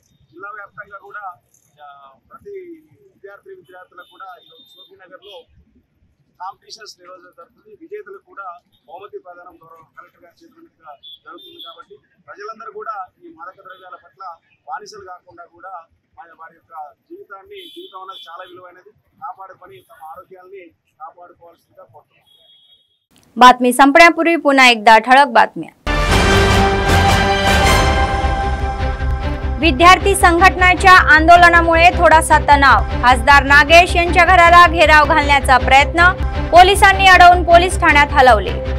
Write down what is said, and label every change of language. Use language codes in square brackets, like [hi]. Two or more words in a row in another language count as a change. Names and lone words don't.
[te] జిల్లా వ్యాప్తంగా కూడా ప్రతి విద్యార్థులకు కూడా ఈరోజు సోఫీనగర్ లో కాంపిటీషన్స్ నిర్వహించడం జరుగుతుంది। విజేతలకు కూడా బహుమతి ప్రదానం కలెక్టర్ గారి చేతుల మీదుగా జరుగుతుంది। కాబట్టి ప్రజలందరూ కూడా ఈ మాదక ద్రవ్యాల పట్ల బానిసలు కాకుండా కూడా వారి యొక్క జీవితం అనేది చాలా విలువైనది, కాపాడుకొని తమ ఆరోగ్యాన్ని కాపాడుకోవాల్సిందిగా కోరుతున్నాం। [mr] बातमी संपण्यापूर्वी पुन्हा एकदा ठळक बातम्या। विद्यार्थी संघटनेच्या आंदोलनामुळे थोडासा तणाव, खासदार नागेश यांच्या घराला घेराव घालण्याचा प्रयत्न, पोलिसांनी अडवून पोलीस ठाण्यात हलवले.